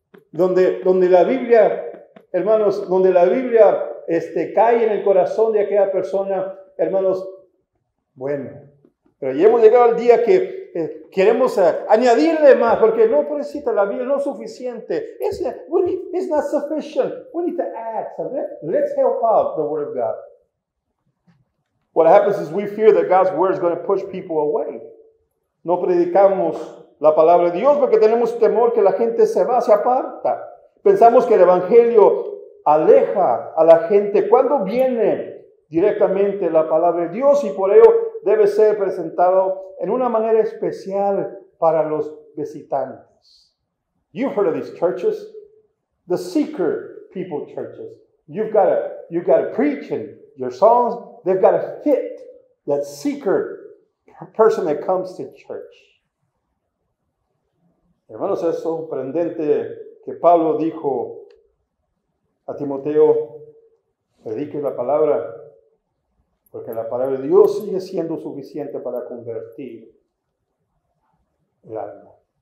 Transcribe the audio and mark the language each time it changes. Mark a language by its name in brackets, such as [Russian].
[Spanish] Donde la Biblia, hermanos, donde la Biblia cae en el corazón de aquella persona, hermanos, bueno, pero ya hemos llegado al día que queremos añadirle más, porque no necesita la Biblia, no es suficiente. [English] It's not sufficient. We need to add something. Let's help out the Word of God. What happens is we fear that God's Word is going to push people away. [Spanish] No predicamos la palabra de Dios porque tenemos temor que la gente se aparta. Pensamos que el Evangelio aleja a la gente cuando viene directamente la palabra de Dios y por ello debe ser presentado en una manera especial para los visitantes. [English] You've heard of these churches, the seeker people churches. You've got to preach and your songs, they've got to hit that seeker person that comes to church. [Spanish] Hermanos, es sorprendente que Pablo dijo a Timoteo, predique la palabra, porque la palabra de Dios sigue siendo suficiente para convertir el alma.